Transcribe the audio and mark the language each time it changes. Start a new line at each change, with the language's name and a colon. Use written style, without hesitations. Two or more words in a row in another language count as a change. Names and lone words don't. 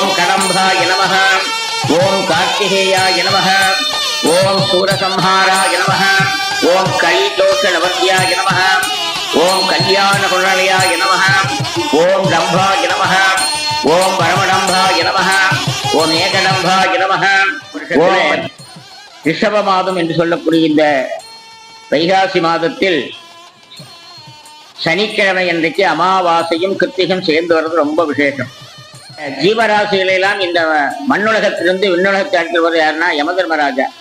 Sanskrit: कदम्बाय नमः ओम कार्तिकेयाय नमः ओम सूरसंहाराय नमः ओम कलिदोषनवद्याय नमः ओम कल्याणकुण्डलयाय नमः ओम डम्भाय नमः ओम परमडम्भाय नमः ओम एकडम्भाय नमः ओम्
Tamil: ரிஷப மாதம் என்று சொல்லக்கூடிய இந்த வைகாசி மாதத்தில் சனிக்கிழமை அன்றைக்கு அமாவாசையும் கிருத்திகம் சேர்ந்து வர்றது ரொம்ப விசேஷம். ஜீவராசிகளெல்லாம் இந்த மண்ணுலகத்திலிருந்து விண்ணுலகத்தை அழைத்து யாருன்னா யமதர்மராஜா.